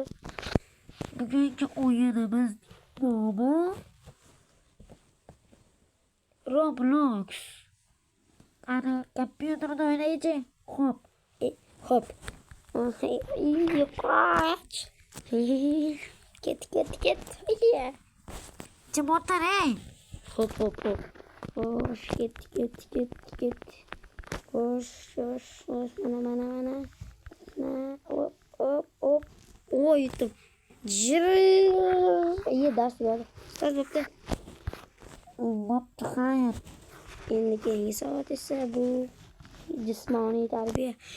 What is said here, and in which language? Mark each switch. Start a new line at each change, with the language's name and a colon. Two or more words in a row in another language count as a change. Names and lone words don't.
Uzbek: Bugungi o'yinimiz nomi Roblox. Qani kompyuterda o'ynaychi. Xo'p. Qoch. Ket. Jim o'tir, ey. Xo'p.
Turkish: Koş git. Koş. Mana. Hop. Yuttum. İyi ders geldi. Ders bitti. Hayır.
Uzbek: Endi yangi soat esa bu jismoniy tarbiya.